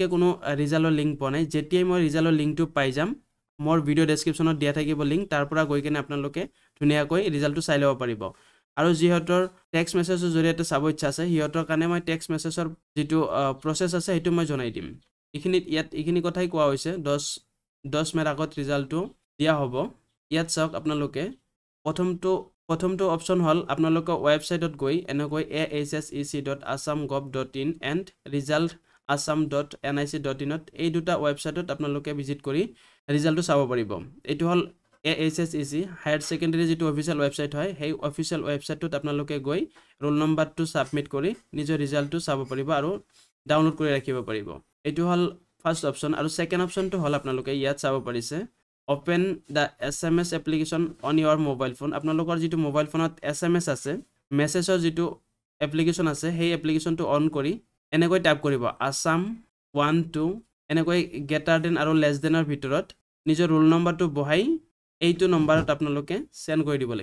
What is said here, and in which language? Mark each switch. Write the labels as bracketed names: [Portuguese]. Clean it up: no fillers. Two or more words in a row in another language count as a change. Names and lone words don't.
[Assamese] কোনো [English] result link [Assamese] পোৱা নাই যেতিয়াই মই [English] result link [Assamese] পাই যাম মোৰ [English] video description [Assamese] দিয়া থাকিব লিংক তাৰ পৰা গৈ কিনে আপোনালোকে ধুনিয়াকৈ ৰিজাল্টটো চাই ল'ব পাৰিব আৰু যিহতৰ [English] text message [Assamese] জৰিয়তে চাব ইচ্ছা আছে হিয়তৰ কাৰণে মই [English] text message [Assamese] যেটো প্ৰসেস আছে হেতু মই জনাই দিম ইখিনি কথাই কোৱা হৈছে 10 মেৰ আগত ৰিজাল্টটো দিয়া হ'ব ইয়াত চাওক আপোনালোকে প্ৰথমটো অপচন হল আপোনালোকৰ ওয়েবসাইটত গৈ এনেকৈ ahsec.assam.gov.in and resultassam.nic.in এই দুটা ওয়েবসাইটত আপোনালোকে ভিজিট কৰি ৰিজাল্টটো চাব পাৰিব এটো হল ahsec [English] higher secondary [Assamese] যেটো [English] official website [Assamese] হয় সেই [English] official website [Assamese] আপোনালোকে গৈ [English] roll number [Assamese] সাবমিট কৰি নিজৰ ৰিজাল্টটো চাব পাৰিব আৰু ডাউনলোড কৰি ৰাখিব পাৰিব এটো হল [English] first option [Assamese] আৰু [English] second option [Assamese] হল আপোনালোকে ইয়াত চাব পাৰিছে [English] Open the SMS application on your mobile phone. [Assamese] আপোনালোকৰ যেটো [English] mobile phone [Assamese] SMS আছে মেছেজৰ যেটো এপ্লিকেশন আছে সেই এপ্লিকেশনটো অন কৰি এনেকৈ টাইপ কৰিব Assam 12 এনেকৈ [English] greater than [Assamese] আৰু [English] less than [Assamese] ভিতৰত নিজৰ [English] roll number [Assamese] বহাই এইটো নম্বৰত আপোনালোকে সেন্ড কৰি দিব